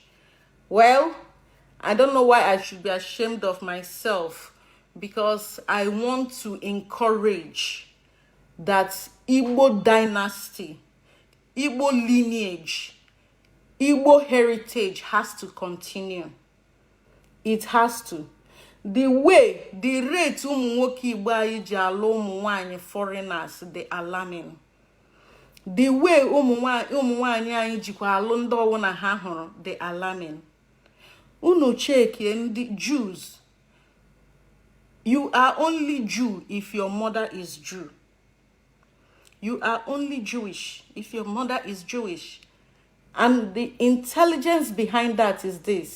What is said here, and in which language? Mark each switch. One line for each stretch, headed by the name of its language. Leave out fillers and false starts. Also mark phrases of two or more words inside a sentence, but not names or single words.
English: Well, I don't know why I should be ashamed of myself, because I want to encourage that Igbo dynasty, Igbo lineage, Igbo heritage has to continue. It has to. The rate
Igbo: ụmụnwoke Igbo anyị ji alụ ụmụnwaanyị
English: foreigners, they alarming.
Igbo: The way ụmụnwaanyị anyị jikwa alụ ndị ọwụna ha hụrụ,
English: they alarming.
Igbo: Unu check ndị Jews.
English: You are only Jew if your mother is Jew. You are only Jewish if your mother is Jewish. And the intelligence behind that is this.